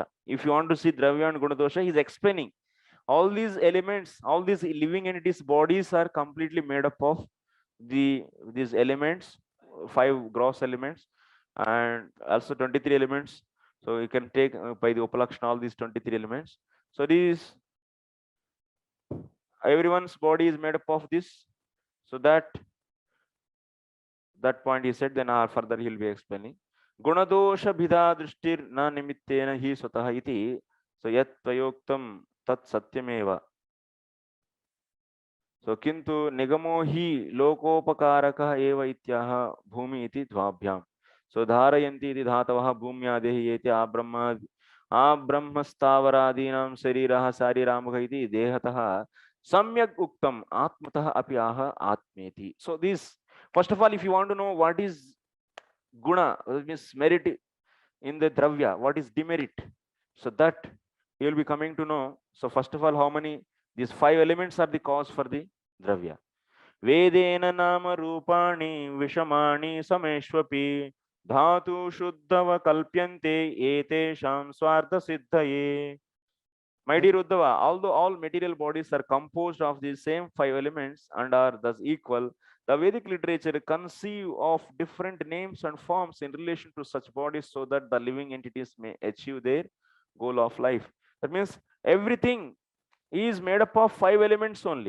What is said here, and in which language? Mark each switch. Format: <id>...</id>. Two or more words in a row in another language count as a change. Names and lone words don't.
<en>If you want to see Dravya and Gunadosha, he's explaining all these elements, all these living entities' bodies are completely made up of these elements, 5 gross elements, and also 23 elements. So you can take by the Upalakshana all these 23 elements. So these, everyone's body is made up of this. So that point he said, then further he will be explaining.</en> <sa>गुणदोष भिदा दृष्टिर् न निमित्तेन हि स्वतः इति. So यत् त्वयोक्तं तत् सत्यमेव. So किन्तु निगमो हि लोकोपकारक एव इत्याह भूमि इति द्वाभ्याम्. So धारयन्ति इति धातवः भूम्यादेहि एति आब्रह्मस्थावरादीनां शरीरः शरीरामुख इति देहतः सम्यक् उक्तम् आत्मतः अपि आह आत्मेति.</sa> <en>So this, first of all, if you want to know what is guna, means merit in the dravya, what is demerit, so that you will be coming to know. So first of all, how many, these 5 elements are the cause for the dravya.</en> <sa>वेदेन नाम रूपाणि विषमाणि समेष्वपि धातु शुद्धव कल्प्यन्ते एतेषां स्वार्थ सिद्धये.</sa> <en>My dear Uddhava, although all material bodies are composed of these same 5 elements and are thus equal, the Vedic literature conceive of different names and forms in relation to such bodies so that the living entities may achieve their goal of life. That means everything is made up of 5 elements only.</en>